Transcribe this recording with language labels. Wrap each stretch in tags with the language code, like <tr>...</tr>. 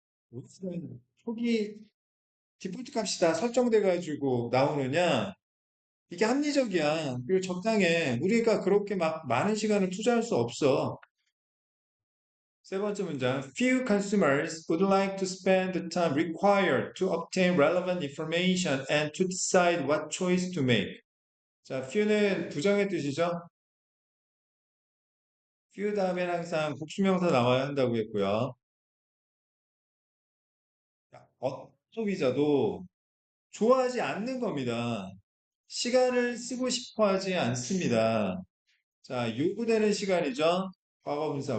<ko>무슨 표기 디폴트 값이 다 설정돼가지고 나오느냐? 이게 합리적이야. 그리고 적당해. 우리가 그렇게 막 많은 시간을 투자할 수 없어. 세 번째 문장.</ko> <en>Few consumers would like to spend the time required to obtain relevant information and to decide what choice to make.</en> <ko>자, few는 부정의 뜻이죠. few 다음에는 항상 복수명사 나와야 한다고 했고요. 소비자도 좋아하지 않는 겁니다. 시간을 쓰고 싶어 하지 않습니다. 자, 요구되는 시간이죠. 과거분사.</ko>